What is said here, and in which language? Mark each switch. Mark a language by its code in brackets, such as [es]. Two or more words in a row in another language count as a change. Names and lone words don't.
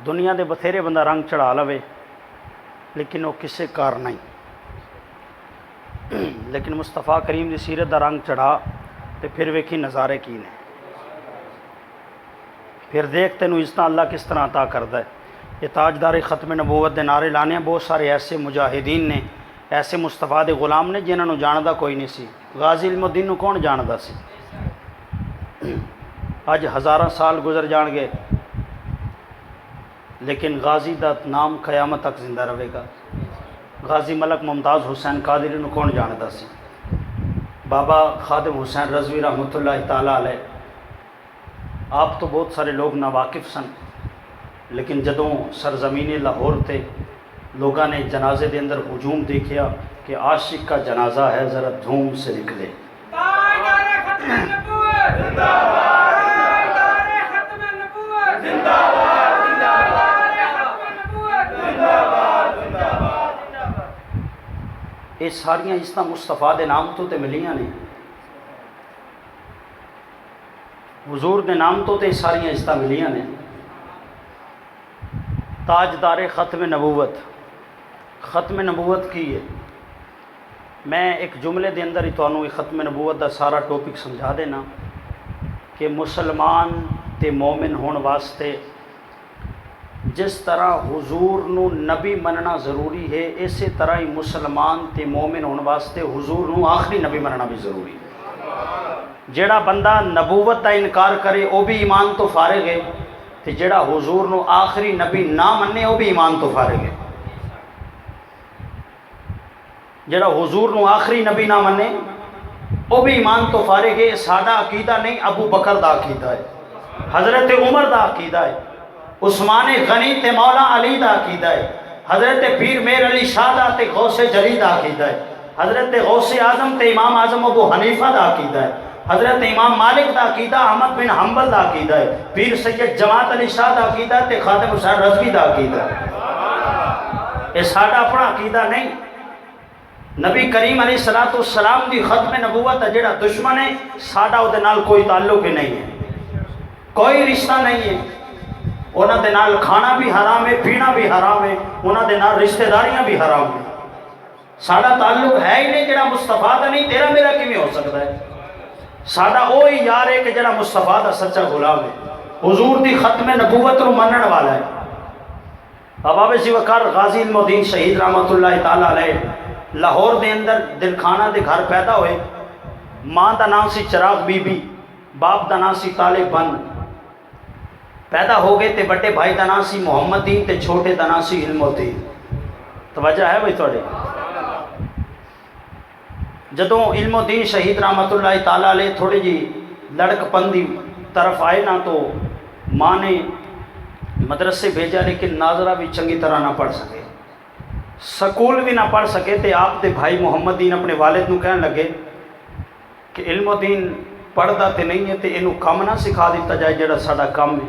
[pa] دنیا دے بتھیرے بندہ رنگ چڑھا لوے لیکن وہ کسے کار نہیں، لیکن مصطفیٰ کریم دی سیرت دا رنگ چڑھا تے پھر ویکھی نظارے کی نے، پھر دیکھ تینوں عزتاں اللہ کس طرح عطا کردا ہے۔ یہ تاجدار ختم نبوت دے نعرے لانے ہیں، بہت سارے ایسے مجاہدین نے، ایسے مصطفیٰ دے غلام نے جنہاں نو جاندا کوئی نہیں سی۔ غازی علم الدین نو کون جاندا سی؟ اج ہزاراں سال گزر جان گے لیکن غازی دا نام قیامت تک زندہ رہے گا۔ غازی ملک ممتاز حسین قادری نو کون جاندا سی؟ بابا خادم حسین رضوی [ar] رحمۃ اللہ تعالیٰ علیہ، [pa] آپ تو بہت سارے لوگ ناواقف سن، لیکن جدوں سرزمین لاہور تے لوگاں نے جنازے دے اندر ہجوم دیکھیا کہ [ur] عاشق کا جنازہ ہے ذرا دھوم سے نکلے، [pa] یہ ساریاں عزتاں مصطفیٰ دے نام تو تے ملیاں نے، حضور دے نام تو تے ساریاں عزتاں ملیاں نے۔ تاجدار ختم نبوت، ختم نبوت کی ہے؟ میں ایک جملے دے اندر ہی تانوں ختم نبوت دا سارا ٹاپک سمجھا دینا کہ مسلمان تے مومن ہون واسطے جس طرح حضور نو نبی مننا ضروری ہے، اسی طرح ہی مسلمان تے مومن ہون واسطے حضور نو آخری نبی مننا بھی ضروری ہے۔ جیڑا بندہ نبوت دا انکار کرے وہ بھی ایمان تو فارغ ہے، تے جیڑا حضور نو آخری نبی نہ مننے وہ بھی ایمان تو فارغ ہے۔ جیڑا حضور نو آخری نبی نہ مننے وہ بھی ایمان تو فارغ ہے۔ ساڈا عقیدہ نہیں، ابو بکر دا عقیدہ ہے، حضرت عمر دا عقیدہ ہے، عثمان غنی تے مولا علی دا عقیدہ ہے، حضرت پیر میر علی شاہ دا تے غوث جلی دا عقیدہ ہے، حضرت غوث اعظم تے امام اعظم ابو حنیفہ دا عقیدہ ہے، حضرت امام مالک دا عقیدہ احمد بن حنبل دا عقیدہ ہے، پیر سید جماعت علی شاہ دا عقیدہ تے خادم حسین رضوی دا عقیدہ ہے۔ یہ ساڈا اپنا عقیدہ نہیں۔ نبی کریم [ar] علیہ السلام [pa] دی ختم نبوت ہے جڑا دشمن ہے، ساڈا وہ نال کوئی تعلق ہی نہیں ہے، کوئی رشتہ نہیں ہے۔ انہاں دے نال کھانا بھی حرام ہے، پینا بھی حرام ہے، انہاں دے نال رشتہ داریاں بھی حرام ہیں۔ ساڈا تعلق ہے ہی نہیں جڑا مصطفیٰ دا نہیں، تیرا میرا کیویں ہو سکتا ہے؟ ساڈا وہی یار ہے کہ جڑا مصطفیٰ دا سچا غلام ہے، حضور دی ختم نبوت نو منن والا ہے۔ بابا سی وقار غازی علم الدین شہید [ar] رحمۃ اللہ تعالیٰ علیہ [pa] لاہور دے اندر دلخانہ دے گھر پیدا ہوئے۔ ماں دا نام سی چراغ بی بی، باپ دا نام سی طالب بن۔ پیدا ہو گئے تے بڑے بھائی دا نام سی محمد دین تے چھوٹے دا نام سی علم الدین۔ توجہ ہے بھائی تھوڑے؟ جدوں علم الدین شہید [ar] رحمۃ اللہ تعالیٰ علیہ [pa] تھوڑی جی [ur] لڑکپن کی طرف آئے نا تو ماں نے مدرسے بھیجا، لیکن ناظرہ بھی چنگی طرح نہ پڑھ سکے، سکول بھی نہ پڑھ سکے, स्कूल भी ना पढ़ सके। [pa] تو آپ دے بھائی محمد دین اپنے والد نوں کہن لگے کہ علم دین پڑھتا تو نہیں ہے، تو اینوں کام نہ سکھا دتا جائے جیہڑا ساڈا کام ہے.